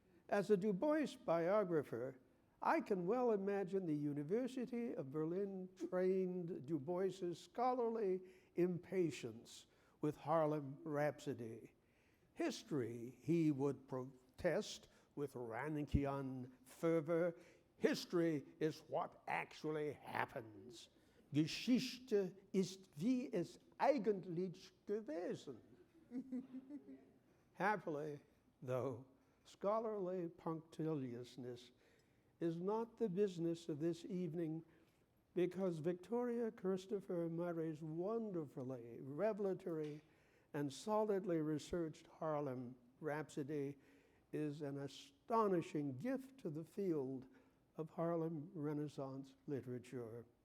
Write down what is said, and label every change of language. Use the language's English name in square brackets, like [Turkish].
[English] As a Du Bois biographer, I can well imagine the University of Berlin trained Du Bois's scholarly impatience with Harlem Rhapsody. History, he would protest with Rankian fervor, history is what actually happens. [German] Geschichte ist wie es eigentlich gewesen. [English] Happily, though, scholarly punctiliousness is not the business of this evening, because Victoria Christopher Murray's wonderfully revelatory and solidly researched Harlem Rhapsody is an astonishing gift to the field of Harlem Renaissance literature.